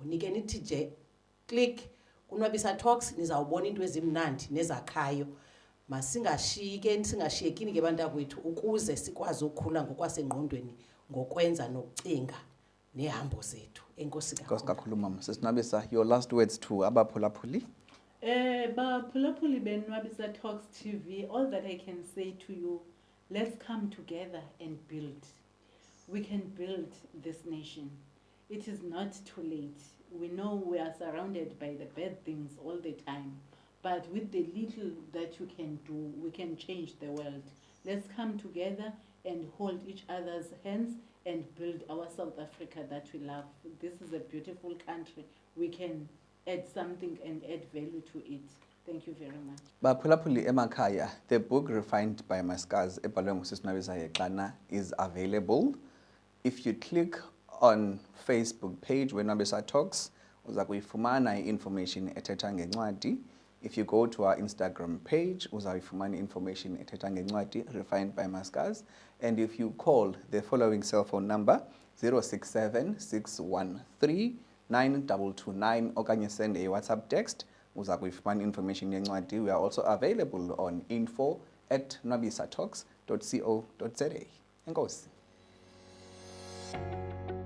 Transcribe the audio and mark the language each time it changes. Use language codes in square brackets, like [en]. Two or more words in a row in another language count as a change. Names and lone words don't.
[xh] Nike nithi nje click kuNwabisaTalks nizawubona into ezimnandi nezakhayo. Masingashiyeke singashiyekini ke bantakwethu ukuze sikwazi ukukhula ngokwasengqondweni ngokwenza nokucinga nehambo zethu. Enkosi kakhulu mama. Sesinabisa, [en] your last words to abaphulaphuli. [xh] Baphulaphuli beNwabisaTalks TV, [en] all that I can say to you, let's come together and build. We can build this nation. It is not too late. We know we are surrounded by the bad things all the time, but with the little that you can do, we can change the world. Let's come together and hold each other's hands and build our South Africa that we love. This is a beautiful country. We can add something and add value to it. Thank you very much. [xh] Baphulaphuli emakhaya, [en] the book Refined by Mascaras [xh] ebhalwe ngusisi Nabisa Yeklana [en] is available. If you click on Facebook page weNwabisaTalks, [xh] uza kuyifumana information ethetha ngencwadi. [en] If you go to our Instagram page, [xh] uza kuyifumana information ethetha ngencwadi Refined by Mascaras. [en] And if you call the following cell phone number 067 613 9229 okanye send a WhatsApp text, [xh] uza kuyifumana information yencwadi. [en] We are also available on info@nwabisatalks.co.za. [xh] Enkosi.